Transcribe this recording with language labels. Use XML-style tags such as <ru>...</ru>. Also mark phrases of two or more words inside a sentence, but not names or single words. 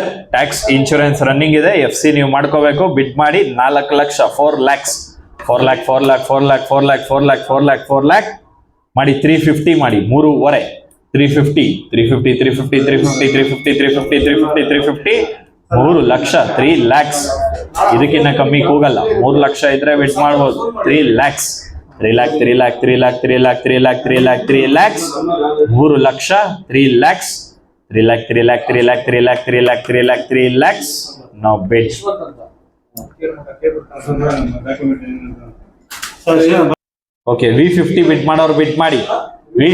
<en>tax insurance running</en> <kn>ಇದೆ. FC ನೀವು ಮಾಡ್ಕೋಬೇಕು. ಬಿಡ್ ಮಾಡಿ 4 ಲಕ್ಷ 4 lakhs ಮಾಡಿ. 350 ಮಾಡಿ. 3.5 350 3 ಲಕ್ಷ 3 lakhs. ಇದಕ್ಕಿಂತ ಕಮ್ಮಿ ಕೂಗಲ್ಲ. 3 ಲಕ್ಷ ಇದ್ರೆ ಬಿಟ್ ಮಾಡ್ಬೋದು.</kn> <en>3 lakhs 3 lakh 3 lakh 3 lakh 3 lakh 3 lakh 3 lakh 3 lakhs 3 ಲಕ್ಷ 3 lakhs 3 lakh 3 lakh 3 lakh 3 lakh 3 lakh 3 lakh 3 lakhs. Now bid.</en> <kn>Okay, V50 ಬಿಡ್ ಮಾಡೋರು ಬಿಡ್ ಮಾಡಿ.</kn>